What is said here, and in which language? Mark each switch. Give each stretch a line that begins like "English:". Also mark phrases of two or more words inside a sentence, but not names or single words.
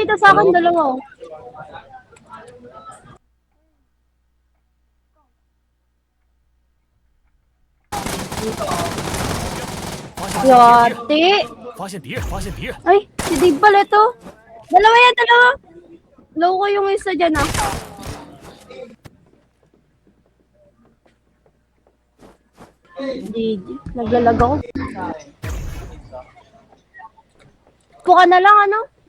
Filipino: dito sa akin, dalawa. Oh. Yati.
Chinese: 发现敌人，发现敌人，
Filipino: Ay, si Dave pala ito. Dalawa yan, dalawa. Low ko yung isa dyan, ah. GG. Naglalag ako. Puka na lang, ano?